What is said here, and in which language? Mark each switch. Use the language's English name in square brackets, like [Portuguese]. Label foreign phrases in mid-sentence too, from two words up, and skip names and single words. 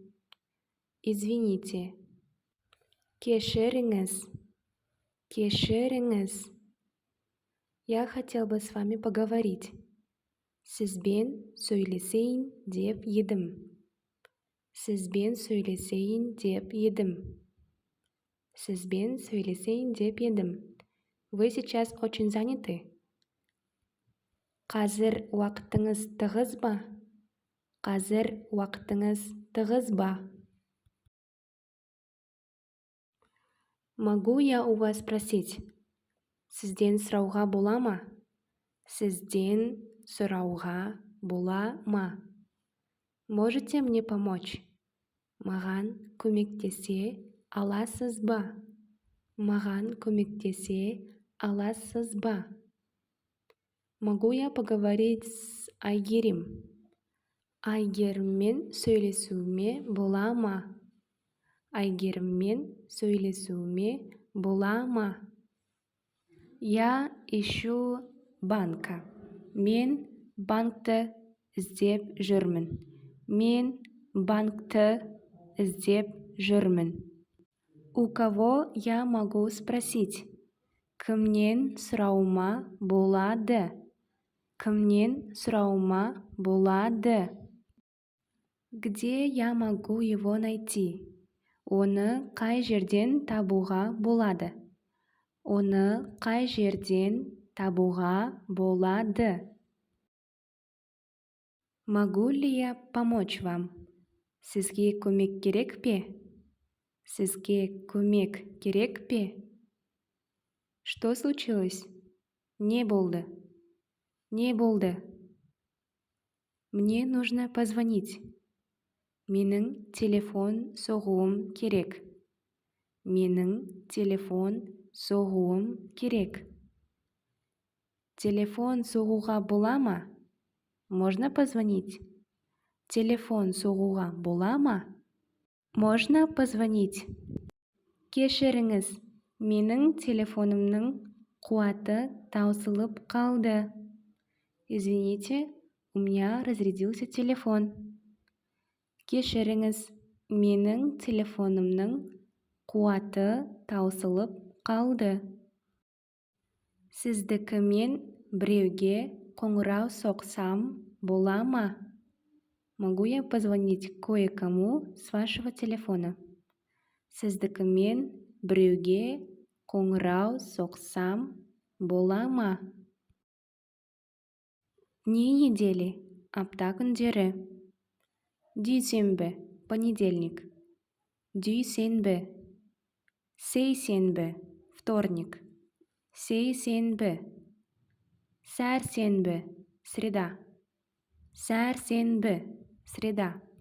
[Russian] Извините. Кешіріңіз. [Kazakh] Кешіріңіз. [Russian] Я хотел бы с вами поговорить. [Kazakh] Сізбен сөйлесейін деп едім. Сізбен сөйлесейін деп едім. Сізбен сөйлесейін деп едім. [Russian] Вы сейчас очень заняты. [Kazakh] Қазір уақытыңыз тығыз ба? Қазір уақытыңыз тығыз ба? [Russian] Могу я у вас спросить? [Kazakh] Сізден сұрауға бола ма? Сізден сұрауға бола ма? [Russian] Можете мне помочь? [Kazakh] Маған көмектесе аласыз ба? Маған көмектесе аласыз ба? [Russian] Могу я поговорить с Айгерім? [Kazakh] Айгеріммен сөйлесуіме бола ма? Айгеріммен сөйлесуіме бола ма? [Russian] Я ищу банка. [Kazakh] Мен банкті іздеп жүрмін. Мен банкті іздеп жүрмін. [Russian] У кого я могу спросить? [Kazakh] Кімнен сұрауыма болады? Кімнен сұрауыма болады? [Russian] Где я могу его найти? [Kazakh] Оны қай жерден табуға болады? Оны қай жерден табуға болады? [Russian] Могу ли я помочь вам? [Kazakh] Сізге көмек керек пе? Сізге көмек керек пе? [Russian] Что случилось? [Kazakh] Не болды? Не болды? [Russian] Мне нужно позвонить. [Kazakh] Менің телефон соғуым керек. Менің телефон соғуым керек. Телефон соғуға бола ма? [Russian] Можно позвонить? [Kazakh] Телефон соғуға бола ма? [Russian] Можно позвонить? [Kazakh] Кешіріңіз, менің телефонымның қуаты таусылып қалды. [Russian] Извините, у меня разрядился телефон. [Kazakh] Кешіріңіз, менің телефонымның қуаты таусылып қалды. Сіздікімен біреуге қоңырау соқсам бола ма? [Russian] Могу я позвонить кое-кому с вашего телефона? [Kazakh] Сіздікімен біреуге қоңырау соқсам бола ма? [Russian] Дни недели, [Kazakh] апта күндері. Дүйсенбі, понедельник. Дүйсенбі. Сейсенбі, вторник. Сейсенбі. Сәрсенбі, среда. Сәрсенбі, среда.